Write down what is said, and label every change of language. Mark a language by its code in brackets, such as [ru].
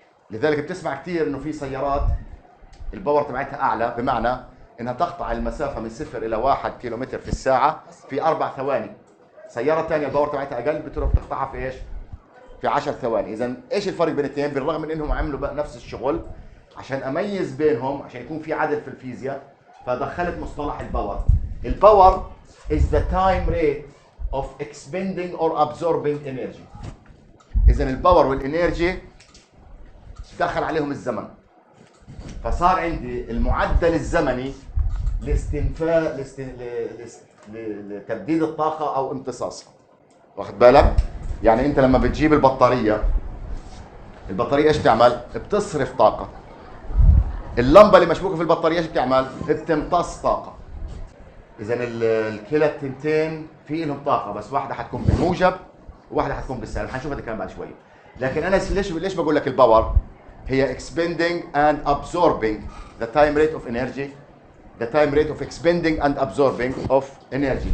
[ar] لذلك بتسمع كثير انه في سيارات الباور تبعتها اعلى، بمعنى انها تقطع المسافة من 0 الى 1 كيلومتر في الساعة في 4 ثواني. سيارة ثانية الباور تبعتها اقل بتروح تقطعها في ايش؟ في 10 ثواني. اذا ايش الفرق بين الاثنين؟ بالرغم من انهم عملوا بقى نفس الشغل، عشان اميز بينهم، عشان يكون في عدل في الفيزياء، فدخلت مصطلح الباور. [en] الباور is the time rate of expending or absorbing energy. [ar] اذا الباور والانرجي دخل عليهم الزمن، فصار عندي المعدل الزمني لاستنفاذ لتبديد الطاقة او امتصاصها. واخد بالك؟ يعني انت لما بتجيب البطارية ايش بتعمل؟ بتصرف طاقة. اللمبة اللي مشبوكة في البطارية ايش بتعمل؟ بتمتص طاقة. اذا الكلا التنتين في لهم طاقة، بس واحدة حتكون بالموجب وواحدة حتكون بالسالب. حنشوف هذا الكلام بعد شوية. لكن انا ليش بقول لك الباور هي [en] expending and absorbing the time rate of energy, the time rate of expending and absorbing of energy.